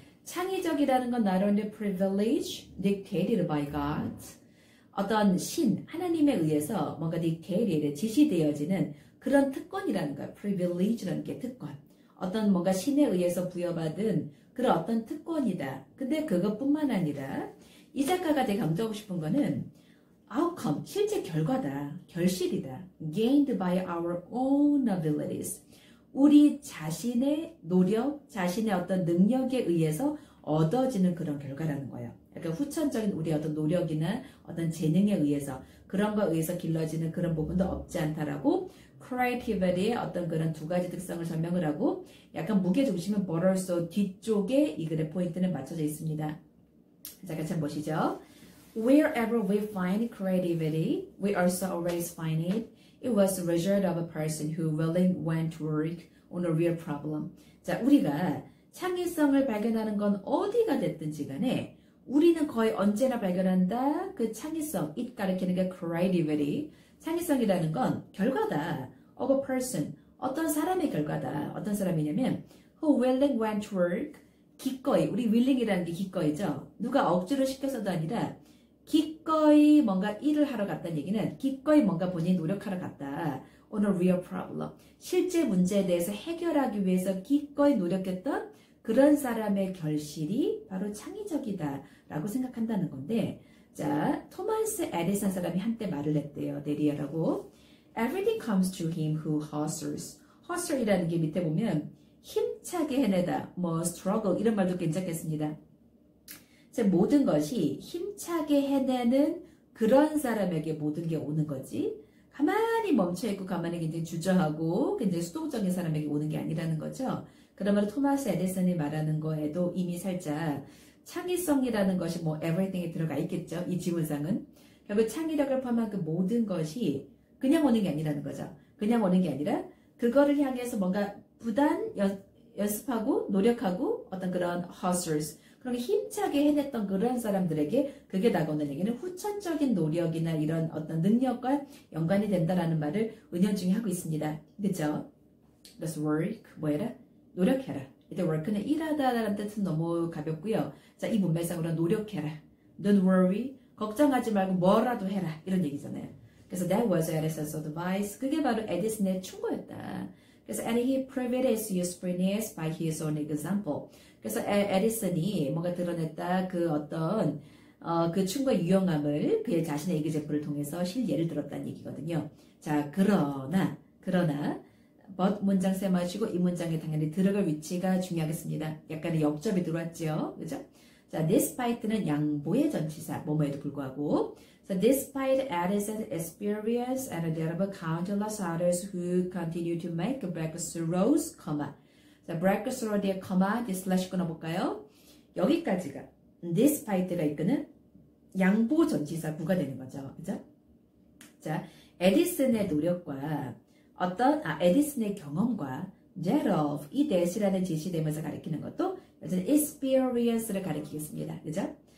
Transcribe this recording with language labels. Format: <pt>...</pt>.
<ko>창의적이라는 건</ko> <en>not only privilege dictated by God,</en> <ko>어떤 신, 하나님에 의해서 뭔가 dictated, 지시되어지는 그런 특권이라는 거야. privilege라는 게 특권. 어떤 뭔가 신에 의해서 부여받은 그런 어떤 특권이다. 근데 그것뿐만 아니라 이 작가가 되게 강조하고 싶은 거는 outcome, 실제 결과다. 결실이다.</ko> <en>gained by our own abilities.</en> <ko>우리 자신의 노력, 자신의 어떤 능력에 의해서 얻어지는 그런 결과라는 거예요. 그러니까 후천적인 우리 어떤 노력이나 어떤 재능에 의해서 그런 거에 의해서 길러지는 그런 부분도 없지 않다라고 creativity의 어떤 그런 두 가지 특성을 설명을 하고 약간 무게중심은</ko> <en>but also</en> <ko>뒤쪽에 이 글의 포인트는 맞춰져 있습니다. 자, 같이 한번 보시죠.</ko> <en>Wherever we find creativity, we also always find it. It was the result of a person who willing went to work on a real problem.</en> <ko>자, 우리가 창의성을 발견하는 건 어디가 됐든지 간에 우리는 거의 언제나 발견한다. 그 창의성, it 가리키는 게 creativity. 창의성이라는 건 결과다.</ko> <en>of a person,</en> <ko>어떤 사람의 결과다. 어떤 사람이냐면</ko> <en>who willing went to work,</en> <ko>기꺼이, 우리 willing이라는 게 기꺼이죠. 누가 억지로 시켜서도 아니라 기꺼이 뭔가 일을 하러 갔다는 얘기는 기꺼이 뭔가 본인이 노력하러 갔다.</ko> <en>on a real problem.</en> <ko>실제 문제에 대해서 해결하기 위해서 기꺼이 노력했던 그런 사람의 결실이 바로 창의적이다 라고 생각한다는 건데, 자, 토마스 에디슨 사람이 한때 말을 했대요. 내리아라고.</ko> <en>Everything comes to him who hustles.</en> <ko>hustle이라는 게 밑에 보면 힘차게 해내다, 뭐 struggle 이런 말도 괜찮겠습니다. 자, 모든 것이 힘차게 해내는 그런 사람에게 모든 게 오는 거지. 가만히 멈춰있고 가만히 굉장히 주저하고 굉장히 수동적인 사람에게 오는 게 아니라는 거죠. 그러면 토마스 에디슨이 말하는 거에도 이미 살짝 창의성이라는 것이 뭐 everything에 들어가 있겠죠. 이 지문상은. 결국 창의력을 포함한 그 모든 것이 그냥 오는 게 아니라는 거죠. 그냥 오는 게 아니라 그거를 향해서 뭔가 부단 연습하고 노력하고 어떤 그런 hustlers, 그런 힘차게 해냈던 그런 사람들에게 그게 다가오는 얘기는 후천적인 노력이나 이런 어떤 능력과 연관이 된다라는 말을 은연중에 하고 있습니다. 그렇죠? 그래서 work, 뭐해라? 노력해라. 이때 work는 일하다라는 뜻은 너무 가볍고요. 자, 이 문맥상으로 노력해라.</ko> <en>Don't worry.</en> <ko>걱정하지 말고 뭐라도 해라. 이런 얘기잖아요.</ko> <en>그래서 that was Edison's advice.</en> <ko>그게 바로 에디슨의 충고였다.</ko> <en>그래서 and he proved his usefulness by his own example.</en> <ko>그래서 에디슨이 뭔가 드러냈다 그 어떤 그 충고의 유용함을 그의 자신의 얘기제표를 통해서 실예를 들었다는 얘기거든요. 자, 그러나 but 문장 세마시고 이 문장에 당연히 들어갈 위치가 중요하겠습니다. 약간의 역접이 들어왔죠. 그죠? 자, despite는 양보의 전치사, 뭐뭐에도 불구하고.</ko> <en>So, despite Edison's experience and there are countless others who continue to make breakthroughs,</en> <ko>자, breakthrough 뒤에 comma, 뒤에 slash 끊어볼까요? 여기까지가 despite가 이끄는 양보 전치사 구가 되는 거죠. 그죠? 자, 에디슨의 노력과 에디슨의 경험과 thereof, 이 that이라는 지시되면서 가리키는 것도 여전히 experience를 가리키겠습니다. 그죠?</ko>